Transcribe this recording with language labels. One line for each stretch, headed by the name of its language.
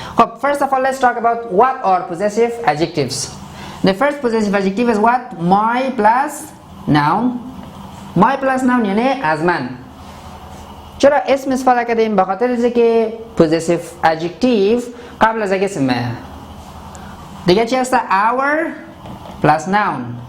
English: خب first of all let's talk about what are possessive adjectives. The first possessive adjective is what? My plus noun. My plus noun
Persian: یعنی از من. چرا اسم استفاده کردیم؟ به خاطر اینکه possessive adjective قبل از اسمه. دیگه چی هست؟
English: our plus noun.